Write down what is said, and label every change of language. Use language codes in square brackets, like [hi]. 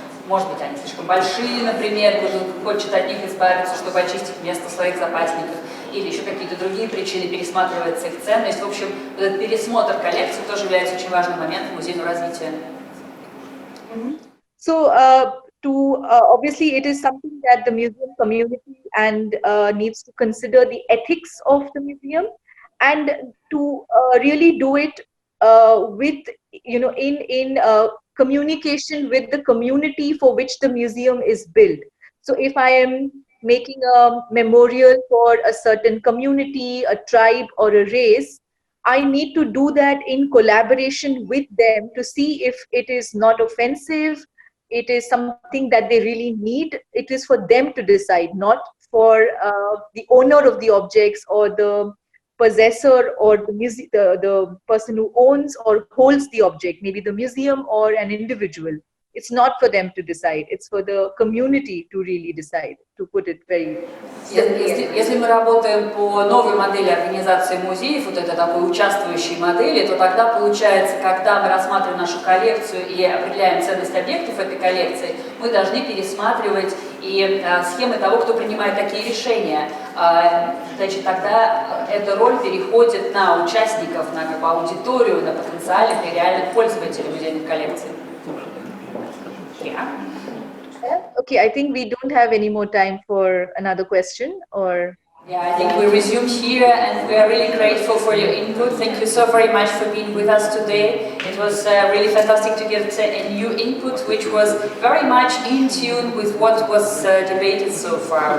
[ru] Может быть, они слишком большие, например, кто-то хочет от них избавиться, чтобы очистить место в своих запасниках. или еще какие-то другие причины пересматривается их ценность. В общем, этот пересмотр коллекции тоже является очень важным моментом музейного развития. [en] So, obviously, it is something that the museum community and needs to consider the ethics of the museum, and to really do it with, in communication with the community for which the museum is built. So, if I am making a memorial for a certain community, a tribe, or a race, I need to do that in collaboration with them to see if it is not offensive, it is something that they really need. It is for them to decide, not for the owner of the objects or the possessor or the person who owns or holds the object, maybe the museum or an individual. It's not for them to decide. It's for the community to really decide, to put it very simply. [ru] Если мы работаем по новой модели организации музеев, вот это такой участвующей модели, то тогда получается, когда мы рассматриваем нашу коллекцию и определяем ценность объектов этой коллекции, мы должны пересматривать и схемы того, кто принимает такие решения. Значит, тогда эта роль переходит на участников, на как бы аудиторию, на потенциальных и реальных пользователей музейных коллекций. [en] Yeah. Okay, I think we don't have any more time for another question, or... Yeah, I think we resume here, and we are really grateful for your input. Thank you so very much for being with us today. It was really fantastic to get a new input, which was very much in tune with what was debated so far.